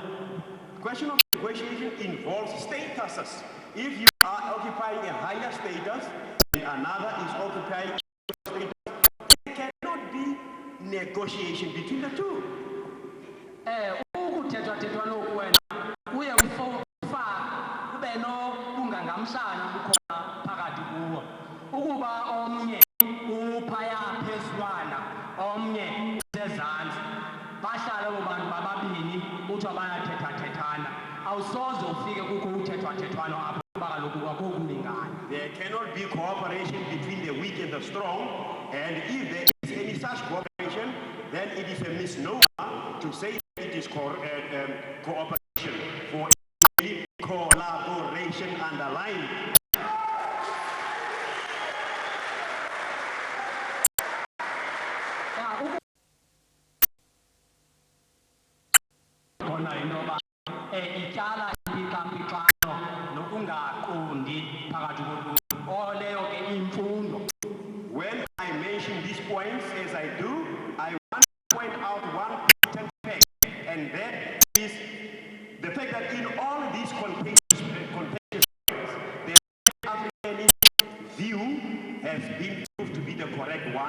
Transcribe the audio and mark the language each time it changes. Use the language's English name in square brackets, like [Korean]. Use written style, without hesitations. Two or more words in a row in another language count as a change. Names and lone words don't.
[English] Question of negotiation involves statuses. If you are occupying a higher status and another is occupying a status, there cannot be negotiation between the two. [Xhosa] Ukuthethwathethwano kuwena kuye kufa kube nobungangamhlana bukhona phakathi kuwo ukuba omnye uphaya phezulwana omnye sezantsi bahlala abo bantu bababini uthiwa bayathethathethana awusoze ufike kukho uthethwathethwano apho kuba kaloku kwakokulingana. [English] There cannot be cooperation between the weak and the strong, and if there is any such cooperation, then it is a misnomer to say that it is cooperation, for collaboration underlined. [Xhosa] Ityala impixampixano nokungaqondi phakathi koluntu oleyo ke imfundo. [English] When I mention these points, as I do, I want to point out one important fact, and that is the fact that in all these contentious points, the African view has been proved to be the correct one.